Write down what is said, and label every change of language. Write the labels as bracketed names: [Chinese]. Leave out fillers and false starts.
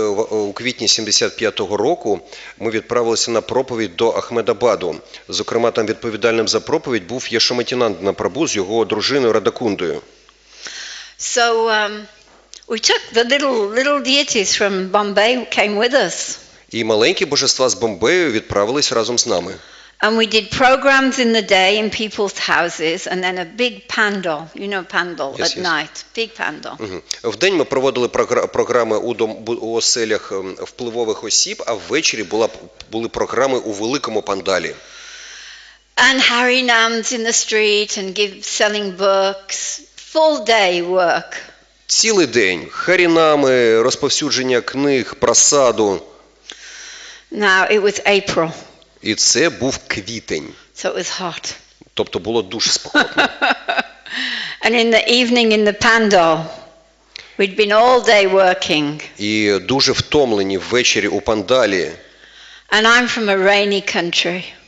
[Ukrainian] У квітні 75-го року ми відправилися на проповідь до Ахмедабаду. Зокрема, там відповідальним за проповідь був Яшоматінанда Прабху з його дружиною Радакундою. [English] So we took the little deities from Bombay who came with us. [Ukrainian] І маленькі божества з Бомбею відправились разом з нами. [English] And we did programs in the day in people's houses and then a big pandal, you know pandal at night, big pandal. [Ukrainian] Вдень ми проводили програми у оселях впливових осіб, а ввечері були програми у великому пандалі. [English] And harinams in the street and selling books, full day work. [Ukrainian] Цілий день харінами, розповсюдження книг, прасаду. [English] Now it was April. [Ukrainian] І це був квітень. [English] So it was hot. [Ukrainian] Тобто було дуже спекотно. [English] And in the evening in the pandal, we'd been all day working. [Ukrainian] І дуже втомлені ввечері у пандалі. [English] And I'm from a rainy country.